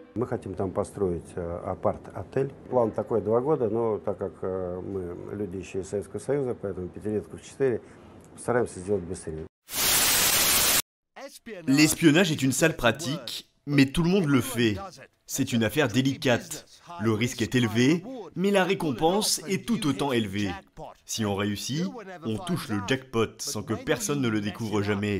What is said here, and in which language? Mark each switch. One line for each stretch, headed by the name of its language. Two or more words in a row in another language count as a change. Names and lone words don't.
Russian: хотим там построить апарт-отель. План такой 2 года, но так как мы люди еще из Советского Союза, поэтому пятилетку в 4 постараемся сделать быстрее.
French: L'espionnage est une sale pratique, mais tout le monde le fait. C'est une affaire délicate. Le risque est élevé, mais la récompense est tout autant élevée. Si on réussit, on touche le jackpot sans que personne ne le découvre jamais.